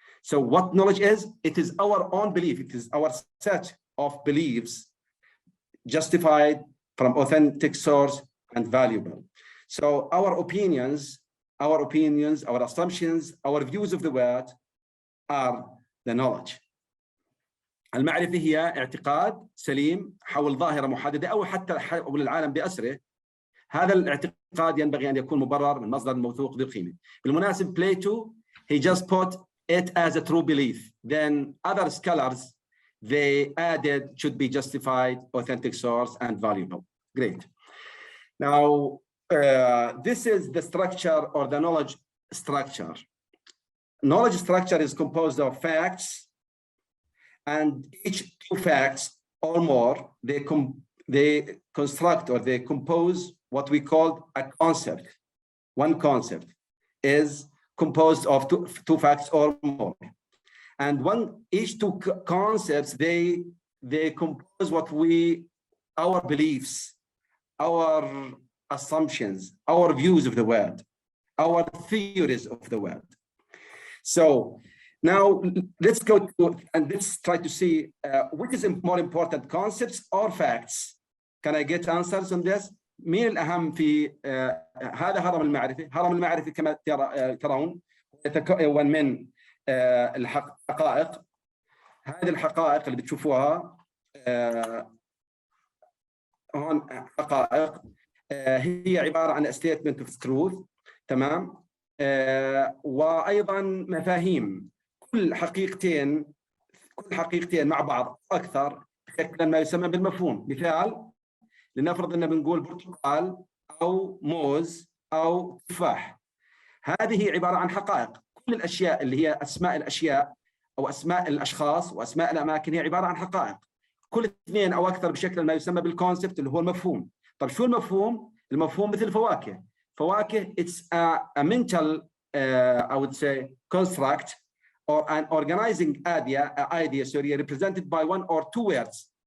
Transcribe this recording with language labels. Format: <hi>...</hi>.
<en>So what knowledge is? It is our own belief. It is our set of beliefs justified from authentic source and valuable. So our opinions, our assumptions, our views of the world are the knowledge.</en> <ar>المعرفة هي اعتقاد سليم حول ظاهرة محددة أو حتى حول العالم بأسره. هذا الاعتقاد ينبغي أن يكون مبرر من مصدر موثوق ذو قيمة.</ar> <en>بالمناسبة Plato, he just put it as a true belief. Then other scholars, they added should be justified, authentic source, and valuable. Great. Now, this is the structure or the knowledge structure. Knowledge structure is composed of facts, and each 2 facts or more, they construct or they compose what we call a concept, one concept. is composed of two facts or more. And each two concepts, they compose our beliefs, our assumptions, our views of the world, our theories of the world. So now let's go to, and let's try to see which is more important, concepts or facts. Can I get answers on this?</en> <ar>مين الأهم في هذا هرم المعرفة؟ هرم المعرفة كما ترون يتكون من الحقائق. هذه الحقائق اللي بتشوفوها هون حقائق هي عبارة عن</ar> <en>statement of truth،</en> <ar>تمام؟ وأيضا مفاهيم. كل حقيقتين مع بعض أكثر يشكلن ما يسمى بالمفهوم. مثال، لنفرض أننا بنقول برتقال أو موز أو تفاح. هذه عبارة عن حقائق. كل الأشياء اللي هي أسماء الأشياء أو أسماء الأشخاص وأسماء الأماكن هي عبارة عن حقائق. كل اثنين أو أكثر بشكل ما يسمى بالكونسبت اللي هو المفهوم. طب شو المفهوم؟ المفهوم مثل فواكه.</ar> <en>فواكه it's a mental I would say construct or an organizing idea sorry represented by one or two words.</en>